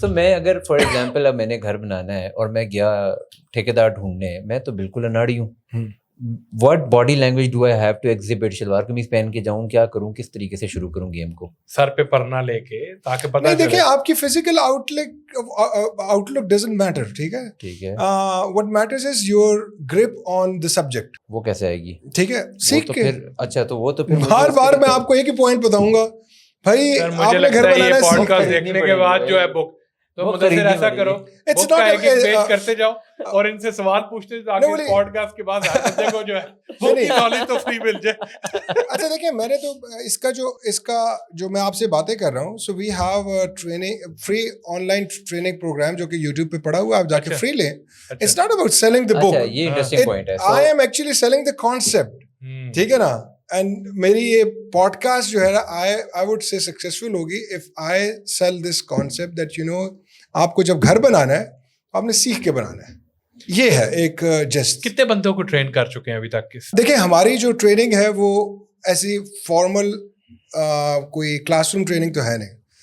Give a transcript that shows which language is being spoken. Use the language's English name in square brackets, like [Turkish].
[Urdu] تو میں اگر فار ایگزامپل اب میں نے گھر بنانا ہے اور میں گیا ٹھیکیدار ڈھونڈنے, میں تو بالکل اناڑی ہوں. [English] What body language do I have to exhibit? [Urdu] Shalwar قمیض پہن کے جاؤں, کیا کروں, کس طریقے سے شروع کروں گیم کو؟ سر پہ پرنا لے کے تاکہ پتہ نہیں, دیکھیں آپ کی physical out look [English] Doesn't matter. [Urdu] ٹھیک ہے. ٹھیک ہے. [English] What matters is your grip on the subject. [Urdu] وہ کیسے آئے گی؟ ٹھیک ہے. سیکھ کے. اچھا تو وہ تو پھر بار بار میں آپ کو ایک ہی پوائنٹ بتاؤں گا بھائی, آپ نے گھر بنانا ہے پوڈ کاسٹ دیکھنے کے بعد جو ہے بک تو مدثر ایسا کرو, بک کا ایک پیج کرتے جاؤ اور ان سے سوال پوچھتے جاؤ تاکہ پوڈ کاسٹ کے بعد ہر بندے کو جو ہے بک کی نالج تو فری مل جائے. اچھا دیکھیں, میں نے تو اس کا جو میں آپ سے باتیں کر رہا ہوں, [English] so we have training [Urdu] free on line training programme جو کہ یوٹیوب پہ پڑا ہوا ہے, آپ جا کے فری لیں. [English] It's not about selling the book. [Urdu] یہ انٹرسٹنگ پوائنٹ ہے. [English] I am actually selling the concept. [Urdu] ٹھیک ہے نا. اینڈ میری یہ پوڈ کاسٹ جو ہے نا, [English] I would say successful [Urdu] ہوگی [English] if I sell this concept that you know [Urdu] آپ کو جب گھر بنانا ہے آپ نے سیکھ کے بنانا ہے. یہ ہے ایک جسٹ. کتنے بندوں کو ٹرین کر چکے ہیں ابھی تک؟ دیکھیں ہماری جو ٹریننگ ہے وہ ایسی فارمل کوئی کلاس روم ٹریننگ تو ہے نہیں.